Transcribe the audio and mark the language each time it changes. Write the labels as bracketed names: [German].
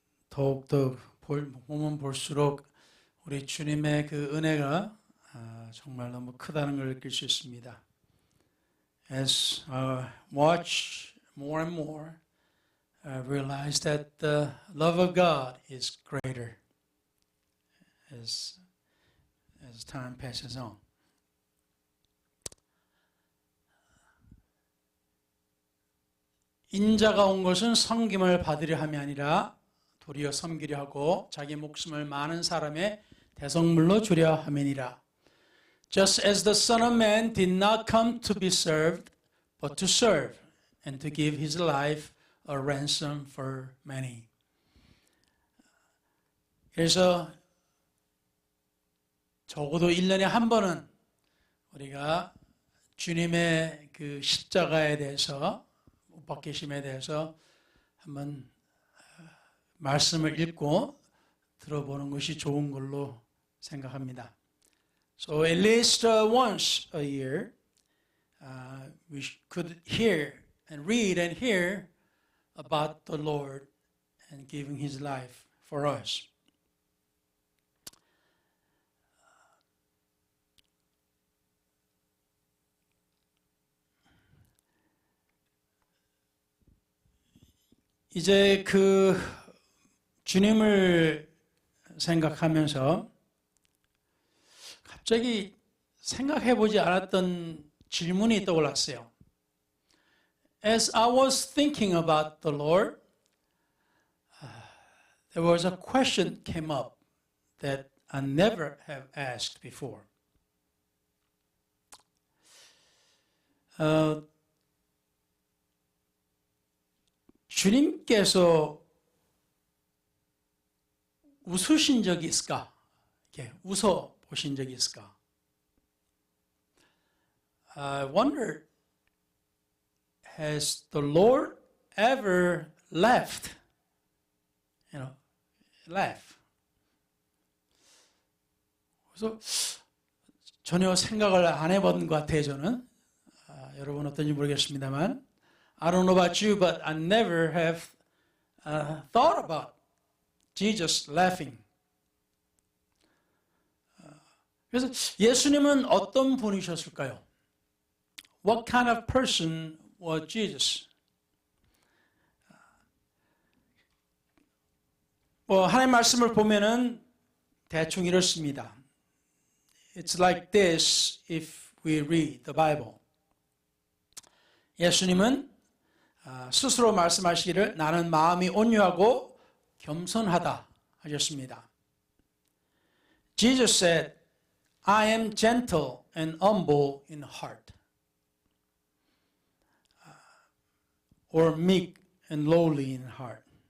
[Korean] 더욱더 보면 볼수록 우리 주님의 그 은혜가 정말 너무 크다는 걸 느낄 수 있습니다. [English] As I watch more and more, I realize that the love of God is greater as time passes on. [Korean] 인자가 온 것은 섬김을 받으려 함이 아니라 도리어 섬기려 하고 자기 목숨을 많은 사람의 대속물로 주려 함이니라. [English] Just as the Son of Man did not come to be served, but to serve, and to give his life a ransom for many. [Korean] 그래서 적어도 1년에 한 번은 우리가 주님의 그 십자가에 대해서, 못 박히심에 대해서 한번 말씀을 읽고 들어보는 것이 좋은 걸로 생각합니다. [English] So at least once a year, we could hear and read and hear about the Lord and giving His life for us. [Korean] 이제 그 주님을 생각하면서 갑자기 생각해보지 않았던 질문이 떠올랐어요. [English] As I was thinking about the Lord, there was a question came up that I never have asked before. [Korean] 주님께서 웃으신 적이 있을까? 이렇게 웃어 보신 적이 있을까? [English] I wonder, has the Lord ever laughed? Laugh. [Korean] 그래서 전혀 생각을 안 해본 것 같아요, 저는. 여러분 어떤지 모르겠습니다만. [English] I don't know about you, but I never have thought about Jesus laughing. [Korean] 그래서 예수님은 어떤 분이셨을까요? [English] What kind of person was Jesus? [Korean] 하나님 말씀을 보면은 대충 이렇습니다. [English] It's like this if we read the Bible. [Korean] 예수님은 스스로 말씀하시기를 나는 마음이 온유하고 겸손하다 하셨습니다. [English] Jesus said, I am gentle and humble in heart. Or meek and lowly in heart.